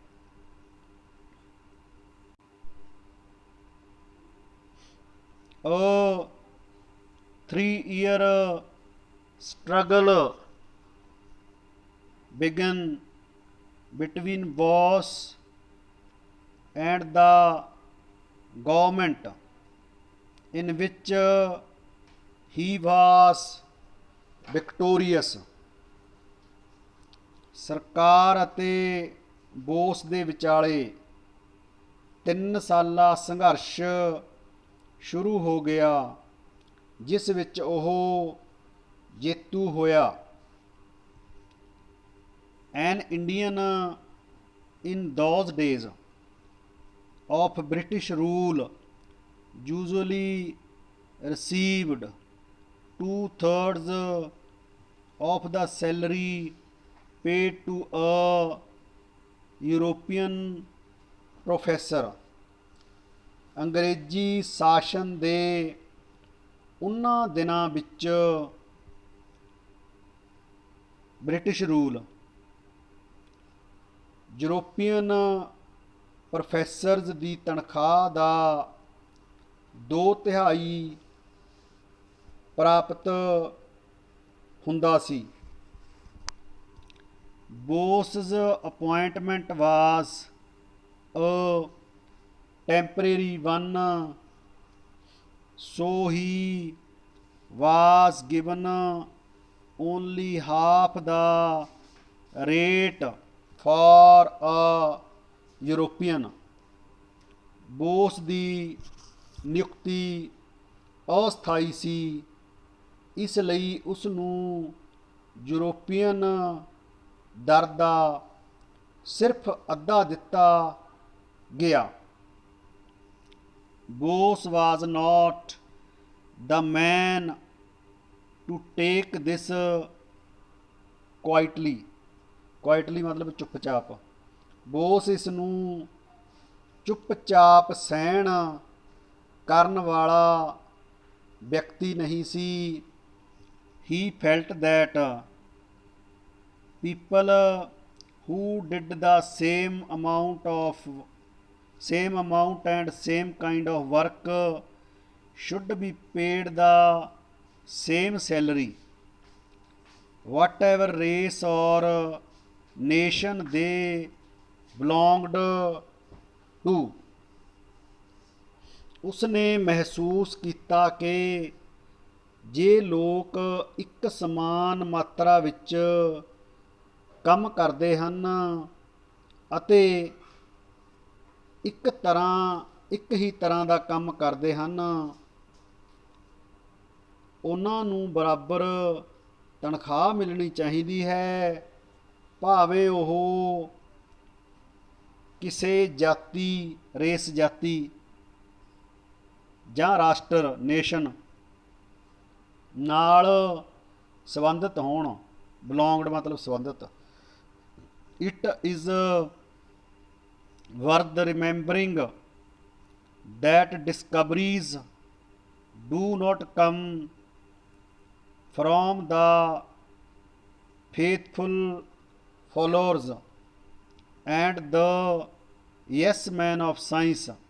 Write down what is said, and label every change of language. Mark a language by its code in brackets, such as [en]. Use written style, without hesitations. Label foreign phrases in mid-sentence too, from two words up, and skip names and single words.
[en] A 3-year struggle began between boss and the government, in which he was victorious। [pa] ਸਰਕਾਰ ਅਤੇ ਬੋਸ ਦੇ ਵਿਚਾਲੇ 3 ਸਾਲਾ ਸੰਘਰਸ਼ ਸ਼ੁਰੂ ਹੋ ਗਿਆ, ਜਿਸ ਵਿੱਚ ਉਹ ਜੇਤੂ ਹੋਇਆ। [en] An Indian in those days of British rule usually received 2/3 of the salary paid to a European professor। [pa] ਅੰਗਰੇਜ਼ੀ ਸ਼ਾਸਨ ਦੇ ਉਹਨਾਂ ਦਿਨਾਂ ਵਿੱਚ [en] British rule European professors [pa] ਦੀ ਤਨਖਾਹ ਦਾ 2/3 ਪ੍ਰਾਪਤ ਹੁੰਦਾ ਸੀ। [en] Bose's appointment was a temporary one, so he was given only half the rate for a European। [pa] ਬੋਸ ਦੀ ਨਿਯੁਕਤੀ ਅਸਥਾਈ ਸੀ, ਇਸ ਲਈ ਉਸ ਨੂੰ ਯੂਰੋਪੀਅਨ ਦਰ ਦਾ ਸਿਰਫ ਅੱਧਾ ਦਿੱਤਾ ਗਿਆ। [en] Bose was not the man to take this quietly। [pa] ਕੁਆਇਟਲੀ ਮਤਲਬ ਚੁੱਪਚਾਪ। ਬੋਸ ਇਸ ਨੂੰ ਚੁੱਪਚਾਪ ਸਹਿਣ ਕਰਨ ਵਾਲਾ ਵਿਅਕਤੀ ਨਹੀਂ ਸੀ। [en] He felt that people who did the same amount and same kind of work should be paid the same salary, whatever race or nation they belonged to। [pa] ਉਸਨੇ ਮਹਿਸੂਸ ਕੀਤਾ ਕਿ ਜੇ ਲੋਕ ਇੱਕ ਸਮਾਨ ਮਾਤਰਾ ਵਿੱਚ ਕੰਮ ਕਰਦੇ ਹਨ ਅਤੇ ਇੱਕ ਹੀ ਤਰ੍ਹਾਂ ਦਾ ਕੰਮ ਕਰਦੇ ਹਨ, ਉਹਨਾਂ ਨੂੰ ਬਰਾਬਰ ਤਨਖਾਹ ਮਿਲਣੀ ਚਾਹੀਦੀ ਹੈ, ਭਾਵੇਂ ਉਹ ਕਿਸੇ ਜਾਤੀ, ਰੇਸ ਜਾਤੀ ਜਾਂ ਰਾਸ਼ਟਰ, ਨੇਸ਼ਨ ਨਾਲ ਸੰਬੰਧਿਤ ਹੋਣ। ਬਿਲੋਂਗਡ ਮਤਲਬ ਸੰਬੰਧਿਤ। [en] It is worth remembering that discoveries do not come from the faithful followers and the yes men of science।